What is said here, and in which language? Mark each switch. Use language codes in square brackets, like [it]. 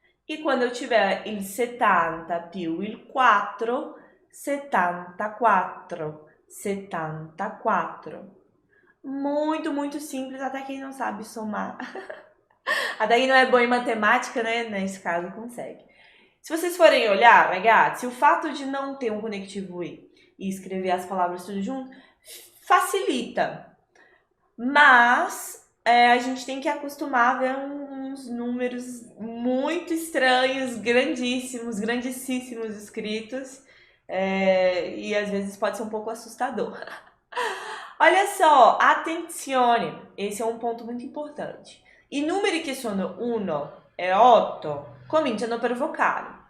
[pt] E quando eu tiver [it] il 70 più il 4, [pt] 74. 74. Muito, muito simples, até quem não sabe somar. Até quem não é bom em matemática, né? Nesse caso, consegue. Se vocês forem olhar, ragazzi, o fato de não ter um conectivo e escrever as palavras tudo junto facilita. Mas a gente tem que acostumar a ver uns números muito estranhos, grandíssimos escritos. E às vezes pode ser um pouco assustador. Olha só, attenzione, esse é um ponto muito importante. [it] I numeri che sono 1 e 8 cominciano per vocale.